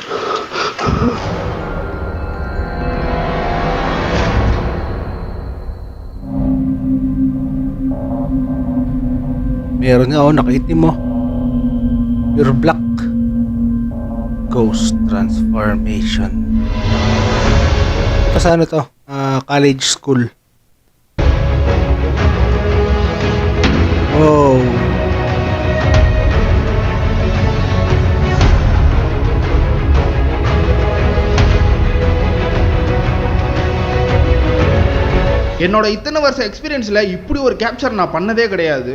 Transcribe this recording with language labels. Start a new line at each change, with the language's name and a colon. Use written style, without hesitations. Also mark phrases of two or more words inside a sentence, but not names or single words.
Filipino: Meron nga nakaitim mo.
English: Pure black. Ghost transformation.
Filipino: Sa ano to?
English: College school.
Filipino: Wow.
Tamil: என்னோட இத்தனை வருஷ எக்ஸ்பீரியன்ஸ்ல இப்படி ஒரு கேப்சர் நான் பண்ணதே கிடையாது.